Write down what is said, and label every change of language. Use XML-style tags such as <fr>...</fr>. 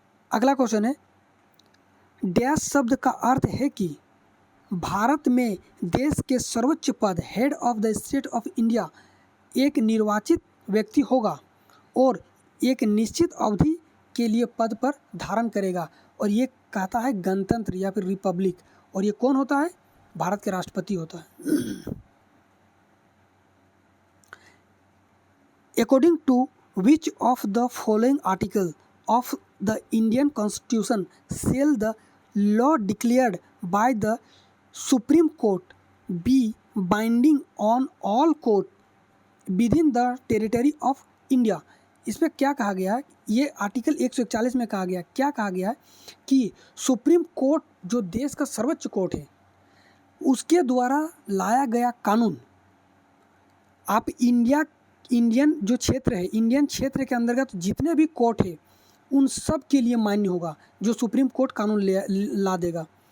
<hi>अगला क्वेश्चन है, डैश शब्द का अर्थ है कि भारत में देश के सर्वोच्च पद head of the state of India एक निर्वाचित व्यक्ति होगा और एक निश्चित अवधि के लिए पद पर धारण करेगा, और ये कहता है गणतंत्र या फिर रिपब्लिक, और ये कौन होता है? भारत के राष्ट्रपति होता है।</hi> <en>According to which of the following article of the Indian Constitution shall the law declared by the Supreme Court be binding on all court within the territory of India?</en> <hi>इसमें क्या कहा गया है? ये आर्टिकल 141 में कहा गया, क्या कहा गया है कि सुप्रीम कोर्ट जो देश का सर्वोच्च कोर्ट है उसके द्वारा लाया गया कानून आप इंडियन जो क्षेत्र है, इंडियन क्षेत्र के अंतर्गत जितने भी कोर्ट है उन सब के लिए मान्य होगा, जो सुप्रीम कोर्ट कानून ला देगा।</hi>